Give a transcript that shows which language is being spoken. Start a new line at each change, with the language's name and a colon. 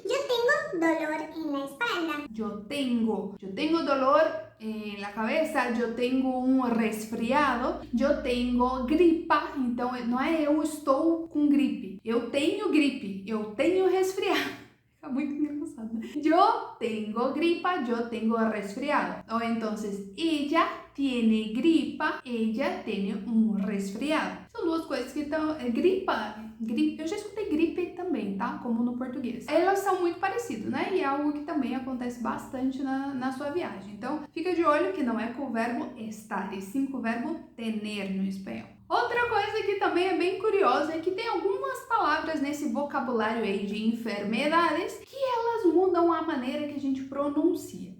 Portuguese: Eu tenho dolor na espalda. Eu tenho
Spanish: dolor en la cabeza, yo tengo un resfriado, yo tengo gripa,
Portuguese: então não é eu estou com gripe, eu tenho gripe, eu tenho resfriado. Fica muito
Spanish: Yo tengo gripa, yo tengo resfriado. O entonces, ella tiene gripa, ella tiene um resfriado.
Portuguese: São duas coisas que estão... gripe, eu já escutei gripe também, tá? Como no português. Elas são muito parecidas, né? E é algo que também acontece bastante na sua viagem. Então, fica de olho que não é com o verbo estar, e sim com o verbo tener no espanhol. Outra coisa que também é bem curiosa é que tem algumas palavras nesse vocabulário aí de enfermedades que elas mudam a maneira que a gente pronuncia.